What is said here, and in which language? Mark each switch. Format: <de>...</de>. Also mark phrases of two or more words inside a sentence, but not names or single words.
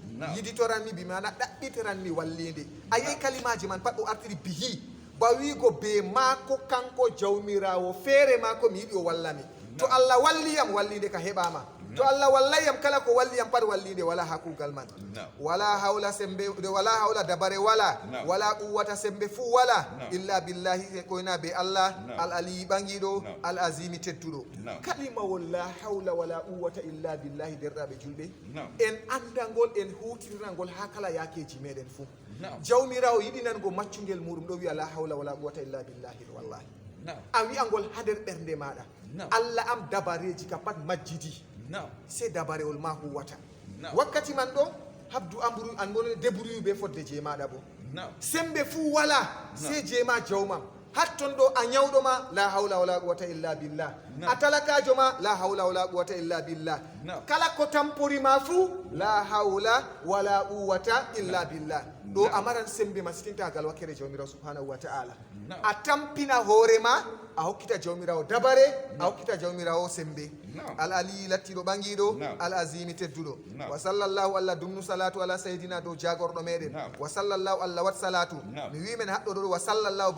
<ff>bi mana ɗaɓɓitiranmi wallide a yehi kalimaji man pat o artiri bihi bawigo be maako kanko jawmirawo feere maako mi yiɗi o wallami to allah walliyam wallide ka heɓama to allah wallayam kala ko walliyam pat wallide wala ha kuugal man</ff> <ar>ولا حول</ar> <ff>sembe</ff> <ar>ولا حول</ar> <ff>dabare</ff> <ar>ولا قوة</ar> <ff>sembe fuu</ff> <ar>ولا إلا بالله</ar> <ff>koyna be allah</ff> <ar>العلي</ar> <ff>ɓangiɗo</ff> <ar>العظيم</ar> <ff>tedduɗo kalimawol</ff> <ar>لا حول ولا قوة إلا بالله</ar> <ff>derɗaɓe julɓe en andangol en hutinirangol ha kala yakeji meɗen fuu jawmirawo yiɗinango maccugel muɗum ɗo wiya</ff> <ar>لا حول ولا قوة إلا بالله</ar> <ff>wallahi a wiyangol ha nder ɓernde maɗa allah am dabareji ka pat majjidi se dabarewol ma huwata wakkati man ɗo habdu ambru an gonone débrouille be fodde je maɗa bo sembe fuu wala se jema jawmam hatton ɗo a ñawɗoma</ff> <ar>لا حول ولا قوة إلا بالله</ar> <ff>a talakajo ma</ff> <ar>لا حول ولا قوة إلا بالله</ar> <ff>kala ko tamporima fuu</ff> <ar>لا حول ولا قوة إلا بالله</ar> <ff>ɗo amaran sembe ma sitintagal wakkere jawmirawo</ff> <ar>سبحانه وتعالى</ar> <ff>a tampina hoorema a hokkita jawmirawo dabare a hokkita jawmirawo sembe</ff> <ar>العلي</ar> <ff>lattiɗo ɓangiɗo</ff> <ar>العظيم</ar> <ff>tedduɗo wa sallallahu allah dumnu</ff> <ar>الصلاة على سيدنا</ar> <ff>dow jagorɗo meɗen</ff> <ar>وصلى الله</ar> <ff>allah wat salatu mi wimen haɗɗo ɗo</ff> <ar>وصلى الله</ar>